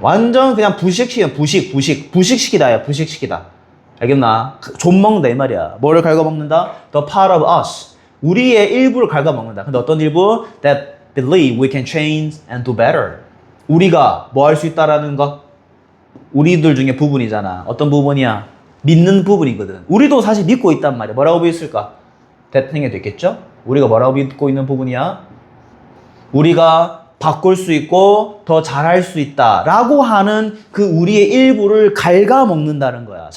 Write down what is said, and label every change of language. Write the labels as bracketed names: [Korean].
[Korean] 완전 그냥 부식시키다야, 부식시키다. 알겠나? 좀먹는다, 이 말이야. 뭐를 갉아먹는다? [English] The part of us. [Korean] 우리의 일부를 갉아먹는다. 근데 어떤 일부? [English] That believe we can change and do better. [Korean] 우리가 뭐 할 수 있다라는 것? 우리들 중에 부분이잖아. 어떤 부분이야? 믿는 부분이거든. 우리도 사실 믿고 있단 말이야. 뭐라고 믿을까? 대통령이 됐겠죠? 우리가 뭐라고 믿고 있는 부분이야? 우리가 바꿀 수 있고 더 잘할 수 있다라고 하는 그 우리의 일부를 갉아먹는다는 거야.